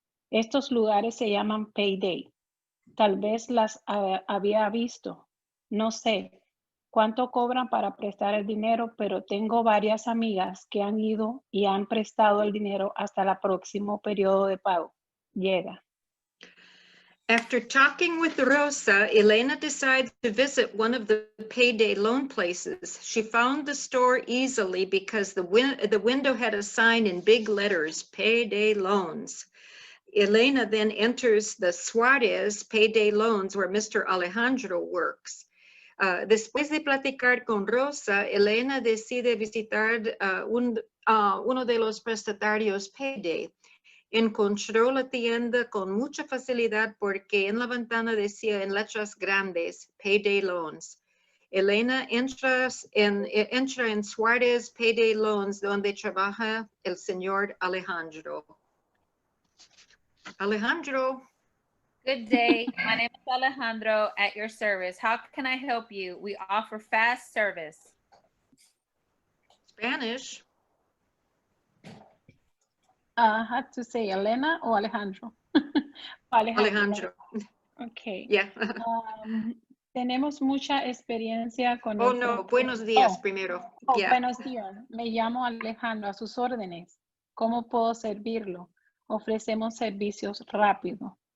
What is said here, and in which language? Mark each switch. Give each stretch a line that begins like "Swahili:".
Spanish: Estos lugares se llaman Payday. Tal vez las había visto. No sé cuánto cobran para prestar el dinero, pero tengo varias amigas que han ido y han prestado el dinero hasta el próximo periodo de pago. Llega.
English: After talking with Rosa, Elena decides to visit one of the payday loan places. She found the store easily because the window had a sign in big letters, Payday Loans. Elena then enters the Suarez Payday Loans where Mr. Alejandro works.
Spanish: Después de platicar con Rosa, Elena decide visitar uno de los prestatarios Payday. Encontró la tienda con mucha facilidad porque en la ventana decía en letras grandes, Payday Loans. Elena entra en Suarez Payday Loans, donde trabaja el señor Alejandro. Alejandro.
English: Good day. My name is Alejandro at your service. How can I help you? We offer fast service. Spanish. I had to say Elena o Alejandro. Alejandro. Okay. Yeah.
Spanish: Tenemos mucha experiencia con No, buenos días primero. Yeah. Buenos días. Me llamo Alejandro, a sus órdenes. ¿Cómo puedo servirlo? Ofrecemos servicios rápidos.